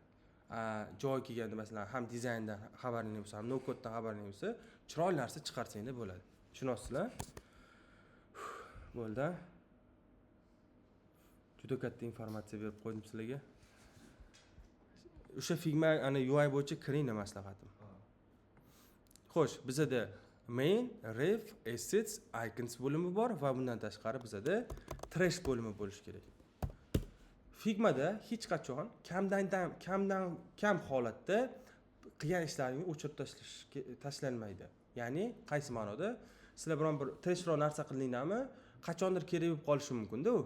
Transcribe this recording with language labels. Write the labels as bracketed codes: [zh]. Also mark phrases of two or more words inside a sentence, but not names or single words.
[uz] Joy kelganda masalan ham dizayndan xabaringiz bo'lsa, ham [en] no codedan [uz] xabaringiz bo'lsa, chiroyli narsa chiqarsanglar bo'ladi. Tushunasizlar? Bo'ldi. Juda katta informatsiya berib qo'ydim sizlarga. O'sha Figma ana UI bo'yicha kiringlar maslahatim. Xo'sh, bizda [en] main, ref, assets, icons [uz] bo'limi bor va bundan tashqari bizda trash bo'limi bo'lishi kerak. Figmada hech qachon kam holatda qilgan ishlaringizni o'chirib tashlanmaydi. Ya'ni qaysi ma'noda? Sizlar biron bir trashroq narsa qildinglarmi, qachondir kerak bo'lib qolishi mumkin-da u.